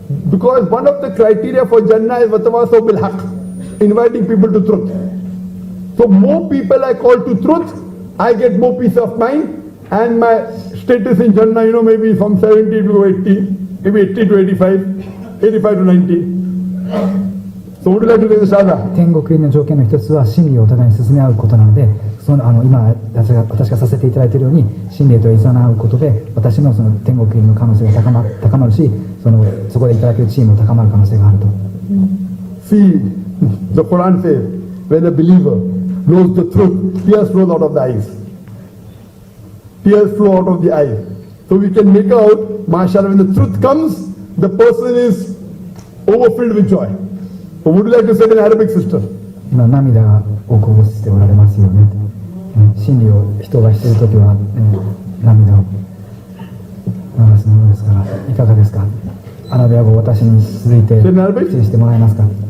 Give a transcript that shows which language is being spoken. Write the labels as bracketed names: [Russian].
[English] Because one of the criteria for Jannah is Watawasaw bil Haqq, inviting people to truth. So more people I call to truth, I get more peace of mind, and my status in Jannah, you know, maybe from 70 to 80, maybe 80 to 85, 85 to 90. So would you like to take the Shahada? [Japanese] 天国入りの条件の一つは真理をお互いに進め合うことなので、今私がさせていただいているように真理といざなうことで私のその天国入りの可能性が高まるし、そこでいただける地位も高まる可能性があると。 [English] See, the Quran says, when a believer knows the truth, tears flow out of the eyes. Tears flow out of the eyes. So we can make out, mashallah, when the truth comes, the person is overfilled with joy. So would you like to say it in Arabic, sister? [Japanese] 今涙がをこぼしておられますよね。真理を人がしているときは、涙を流すものですから、いかがですか？アラビア語を私に続いて失礼してもらえますか？